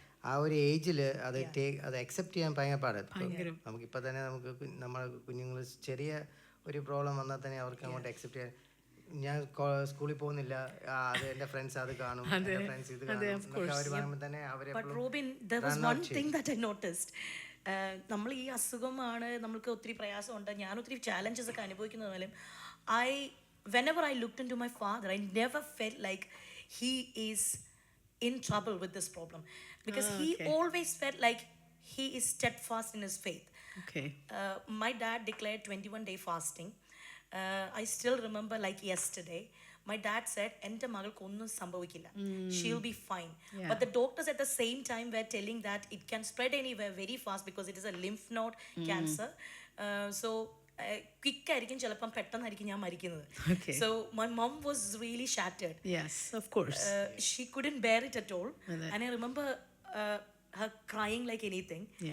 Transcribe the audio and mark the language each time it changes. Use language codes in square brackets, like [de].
[ml] ആ ഒരു ഏജിൽ അത് അത് അക്സെപ്റ്റ് ചെയ്യാൻ ഭയങ്കര പാടാണ്. നമുക്കിപ്പോൾ തന്നെ നമ്മുടെ കുഞ്ഞുങ്ങൾ ചെറിയ ഒരു പ്രോബ്ലം വന്നാൽ തന്നെ അവർക്ക് അങ്ങോട്ട് അക്സെപ്റ്റ് ചെയ്യാൻ, ഞാൻ സ്കൂളിൽ പോകുന്നില്ല, അത് എൻ്റെ ഫ്രണ്ട്സ് അത് കാണും, എൻ്റെ ഫ്രണ്ട്സ് ഇത് കാണും എന്നൊക്കെ അവർ പറയുമ്പോൾ തന്നെ അവരെ. [en] But Robin, there was one thing that I noticed. [ml] നമ്മൾ ഈ അസുഖമാണ്, നമ്മൾക്ക് ഒത്തിരി പ്രയാസമുണ്ട്, ഞാൻ ഒത്തിരി ചാലഞ്ചസ് ഒക്കെ അനുഭവിക്കുന്ന പോലും [en] whenever I looked into my father, I never felt like he is in trouble with this problem, because he always felt like he is steadfast in his faith. My dad declared 21-day fasting. I still remember like yesterday. My dad said, [ml] "Ente magalku onnum sambhavikkilla. [en] She'll be fine." But the doctors at the same time were telling that it can spread anywhere very fast because it is a lymph node cancer. So quick [ml] ആയിരിക്കും, ചിലപ്പം പെട്ടെന്നായിരിക്കും ഞാൻ മരിക്കുന്നത്. [en] So my mom was really shattered. Yes, of course. She couldn't bear it at all. And I remember her crying like anything.